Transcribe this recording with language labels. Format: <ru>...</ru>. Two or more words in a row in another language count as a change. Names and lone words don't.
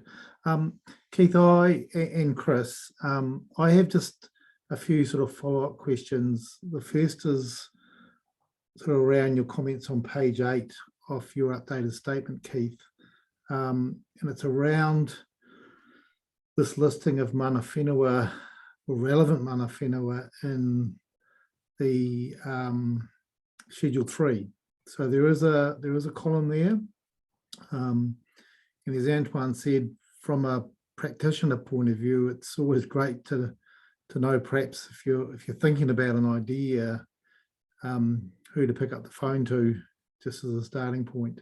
<en>Keith, and Chris, I have just a few sort of follow-up questions. The first is sort of around your comments on page 8 of your updated statement, Keith, and it's around this listing of</en> <mi>mana whenua</mi> <en>or relevant</en> <mi>mana whenua</mi> <en>in the Schedule 3. So there is a column there, and as Antoine said, from a practitioner point of view, it's always great to know, perhaps if you're thinking about an idea, who to pick up the phone to, just as a starting point.</en>